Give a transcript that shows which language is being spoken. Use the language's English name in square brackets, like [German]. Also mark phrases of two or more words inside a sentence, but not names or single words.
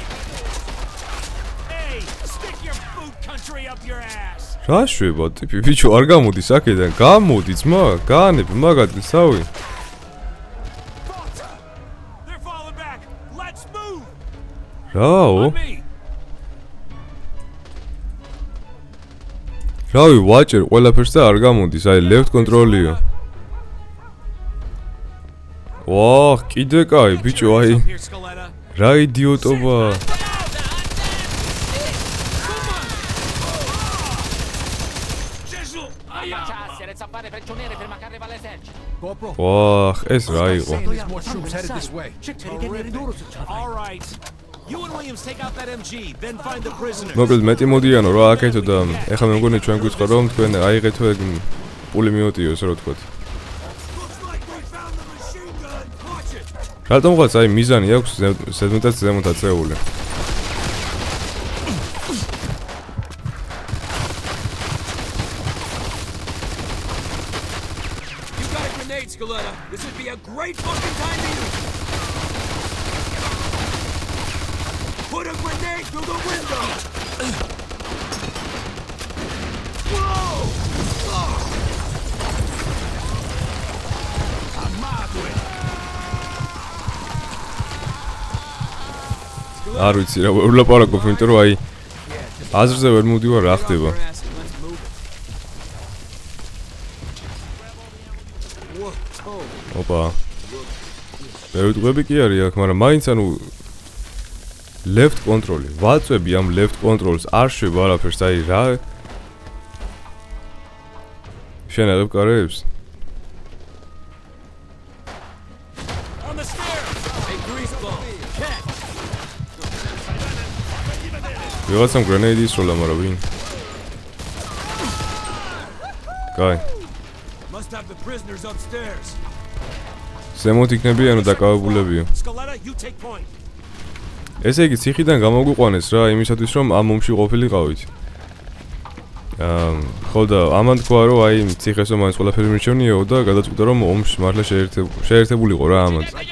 [Georgian] რა შვება ტიპი, ბიჭო, არ გამოდის აქედან, გამოდი ძმა, გაანები მაგადგეს თავი. რაო? რავი, ვაჭერ ყველაფერს და არ გამოდის, აი [English] left control- [Georgian] იო. ვაჰ, კიდე კაი, ბიჭო, აი. რა იდიოტობა. ვაჰ, ეს რა იყო? მოკლედ მეტი მოდიანო რა აკეთო და ეხლა მე მგონი ჩვენ გვიწყო რომ თქვენ აიღეთო ეგ პულიმიოტიო ესე რომ თქვათ. რატომღაც აი მიზანი აქვს ზედმეტად ზემოთ აწეული. [English] This would be a great fucking time to use. Put a grenade through the window. Whoa! [Georgian] არ ვიცი რა ვლაპარაკობ, იმიტომ რომ აი აზრზე ვერ მოვდივარ რა ხდება. ოპა. მე ვიტყვები კი არის აქ, მაგრამ მაინც ანუ [English] left control- [Georgian] ი. ვაწვევი ამ [English] left control- [Georgian] ს, არ შვება არაფერს, აი რა. შენ აღებ კარებს? ვიღაცამ grenade ისროლა, მაგრამ ვინ? კაი. [English] Must have the prisoners upstairs. [Georgian] ზემოთ იქნებიანო დაკავებულებიო. ესე იგი ციხიდან გამოგვიყვანეს რა იმისათვის რომ ამ ომში ყოფილიყავით. ხო და ამან თქვა რომ აი ციხესო მაინც ყველაფერი მირჩევნიაო და გადაწყვიტა რომ ომში მართლა შეერთებულიყო რა ამან.